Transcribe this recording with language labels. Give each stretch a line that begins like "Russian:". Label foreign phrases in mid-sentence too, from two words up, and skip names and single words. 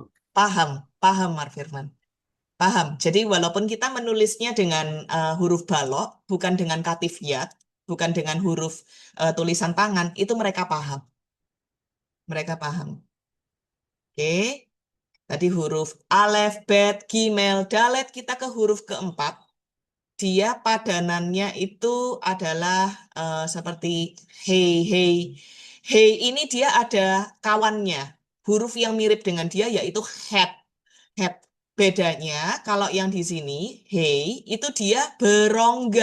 Indonesian: Paham. Paham, Mar Firman. Paham. Jadi walaupun kita menulisnya dengan huruf balok, bukan dengan katifiyat, bukan dengan huruf tulisan tangan, itu mereka paham. Mereka paham. Oke. Tadi huruf
Hebrew: alef, bet, gimel, dalet,
Indonesian: kita ke huruf keempat. Dia padanannya itu adalah seperti hei, hei. Hei ini dia ada kawannya. Huruf yang mirip dengan dia yaitu head. Head. Bedanya kalau yang di sini, hey, itu dia berongga.